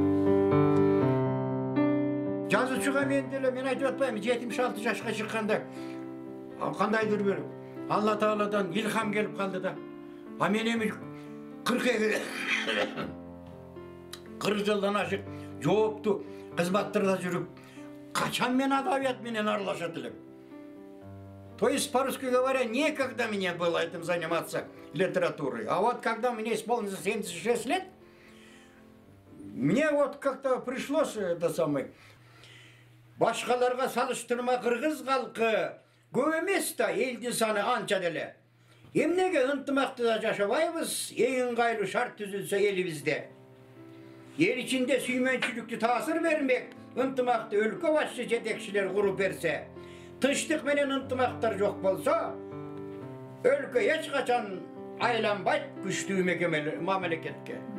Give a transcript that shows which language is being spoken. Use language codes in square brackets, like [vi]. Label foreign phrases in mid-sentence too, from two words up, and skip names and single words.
[ky] Жазуучуга мен айтып атпайм, 76 жашка чыкканда кандайдыр бир Алла Тааладан илхам келип калды да. А мен эми 40 жылдан ашык жоопту кызматтарда жүрүп, качан мен адабият менен аралашат элем? [ru] То есть, по-русски говоря, некогда мне было этим заниматься литературой. А вот когда мне исполнилось 76 лет, мне вот как-то пришлось это самое. [ky] Башкаларга салыштырма кыргыз калкы көп эмес да, элдин саны анча деле. Эмнеге ынтымактуу жашабайбыз, эң ыңгайлуу шарт түзүлсө элибизде. Ел ичинде сүймөнчүлүктү таасир бермек, ынтымакты өлкө башчы жетекчилер куруп берсе, тынчтык менен ынтымактар жок болсо, өлкө эч качан айланбайт күчтүү мамлекетке.